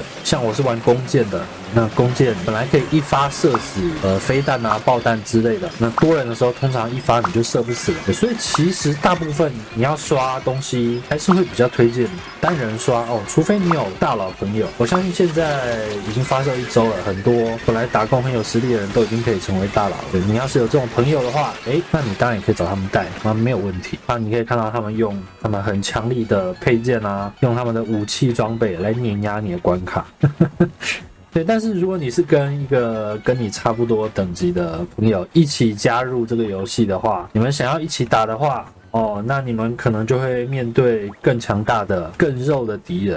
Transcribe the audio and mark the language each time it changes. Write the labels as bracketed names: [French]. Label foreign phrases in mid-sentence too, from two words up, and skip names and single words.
[Chinese] 像我是玩弓箭的，那弓箭本來可以一發射死飛彈爆彈之類的，那多人的時候通常一發你就射不死了。所以其實大部分你要刷東西還是會比較推薦單人刷除非你有大佬朋友。我相信現在已經發售1周了，很多本來打工很有實力的人都已經可以成為大佬。對，你要是有這種朋友的話，那你当然也可以找他們帶，沒有問題。你可以看到他們用他們很强力的配件用他們的武器裝備來碾壓你的關卡。对，但是如果你是跟一個跟你差不多等級的朋友一起加入這個遊戲的話，你們想要一起打的話那你們可能就會面對更強大的、更肉的敵人。